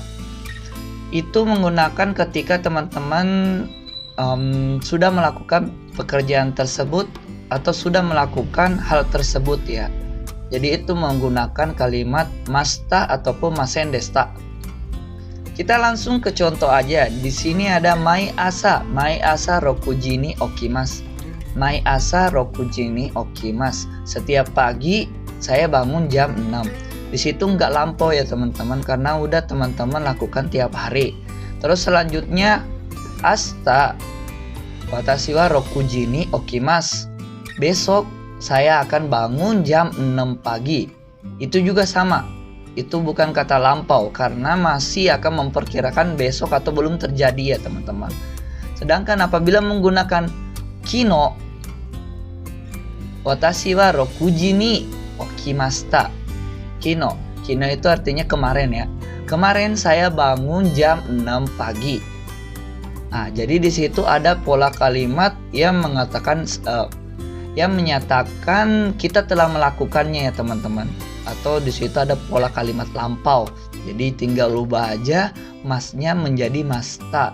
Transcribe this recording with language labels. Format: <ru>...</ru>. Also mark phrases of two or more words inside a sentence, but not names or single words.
<id>Itu menggunakan ketika teman-teman sudah melakukan pekerjaan tersebut atau sudah melakukan hal tersebut ya. Jadi itu menggunakan kalimat masta ataupun masendesta. Kita langsung ke contoh aja. Di sini ada</id> <ja>毎朝六時に起きます. 毎朝六時に起きます.</ja> <id>Setiap pagi saya bangun jam 6. Di situ nggak lampau ya teman-teman, karena udah teman-teman lakukan tiap hari. Terus selanjutnya</id> <ja>明日私は六時に起きます.</ja> <id>Besok saya akan bangun jam 6 pagi. Itu juga sama. Itu bukan kata lampau karena masih akan memperkirakan besok atau belum terjadi ya teman-teman. Sedangkan apabila menggunakan</id> <ja>昨日、私は六時に起きました.</ja> <id>Kino itu artinya kemarin ya. Kemarin saya bangun jam 6 pagi. Nah, jadi di situ ada pola kalimat yang mengatakan yang menyatakan kita telah melakukannya ya teman-teman. Atau di situ ada pola kalimat lampau. Jadi tinggal ubah aja masnya menjadi masta.</id>